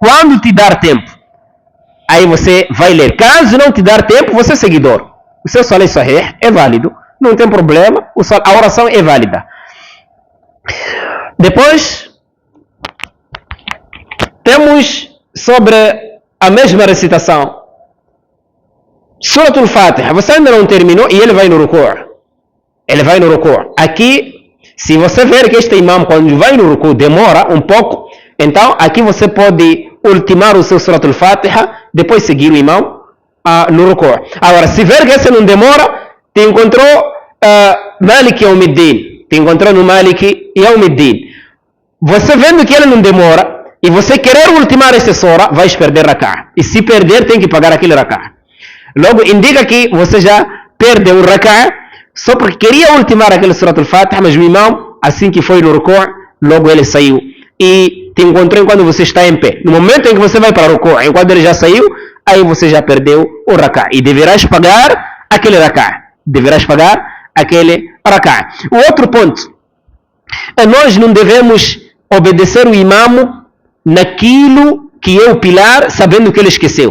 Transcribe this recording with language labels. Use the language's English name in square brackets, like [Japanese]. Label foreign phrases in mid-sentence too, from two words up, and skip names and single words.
[Portuguese] quando te dar tempo, aí você vai ler. Caso não te dar tempo, você é seguidor. O seu [Arabic] صلاة صحيحة [Portuguese] é válido, não tem problema, a oração é válida. Depois, temos sobre a mesma recitação. Surat al-Fatiha, você ainda não terminou e ele vai no ruku'. Ele vai no ruku'. Aqui, se você ver que este imam, quando vai no ruku', demora um pouco, então aqui você pode ultimar o seu Surat al-Fatiha, depois seguir o imam no ruku'. Agora, se ver que esse não demora, te encontrou [Arabic] ملك يوم الدين, [Portuguese] te encontrou no [Arabic] ملك يوم الدين. [Portuguese] Você vendo que ele não demora, e você querer ultimar esse sura, vai perder rak'ah. E se perder, tem que pagar aquele rak'ah. Logo, indica que você já perdeu o rak'ah, só porque queria ultimar aquele Surat al-Fatiha, mas o imam, assim que foi no ruku', logo ele saiu. E te encontrou enquanto você está em pé. No momento em que você vai para o ruku', enquanto ele já saiu, aí você já perdeu o rak'ah. E deverás pagar aquele rak'ah. Deverás pagar aquele rak'ah. O outro ponto, nós não devemos obedecer o imam naquilo que é o pilar, sabendo que ele esqueceu.